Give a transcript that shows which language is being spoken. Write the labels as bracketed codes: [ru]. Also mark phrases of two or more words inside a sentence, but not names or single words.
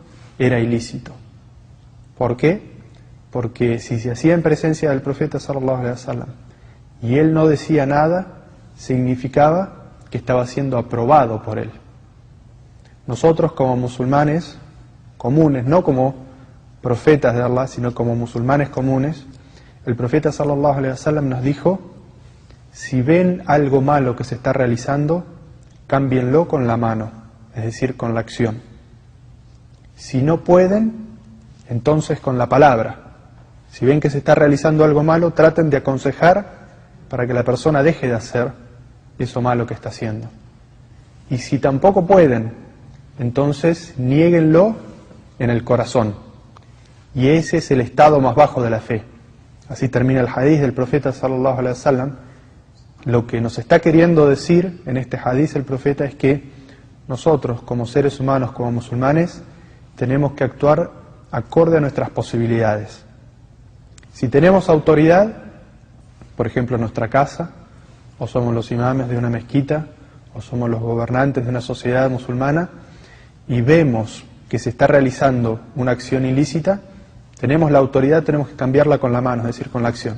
[es] era ilícito. ¿Por qué? Porque si se hacía en presencia del profeta [ar] صلى الله عليه وسلم [es] y él no decía nada, significaba que estaba siendo aprobado por él. Nosotros como musulmanes comunes, no como profetas de Allah, sino como musulmanes comunes, el profeta [ar] صلى الله عليه وسلم [es] nos dijo: si ven algo malo que se está realizando, cámbienlo con la mano, es decir, con la acción. Si no pueden, entonces con la palabra. Si ven que se está realizando algo malo, traten de aconsejar para que la persona deje de hacer eso malo que está haciendo. Y si tampoco pueden, entonces niéguenlo en el corazón. Y ese es el estado más bajo de la fe. Así termina el hadiz del profeta [ar] صلى الله عليه وسلم. [es] Lo que nos está queriendo decir en este hadiz el profeta es que nosotros, como seres humanos, como musulmanes, tenemos que actuar acorde a nuestras posibilidades. Si tenemos autoridad, por ejemplo en nuestra casa, o somos los imames de una mezquita, o somos los gobernantes de una sociedad musulmana, y vemos que se está realizando una acción ilícita, tenemos la autoridad, tenemos que cambiarla con la mano, es decir, con la acción.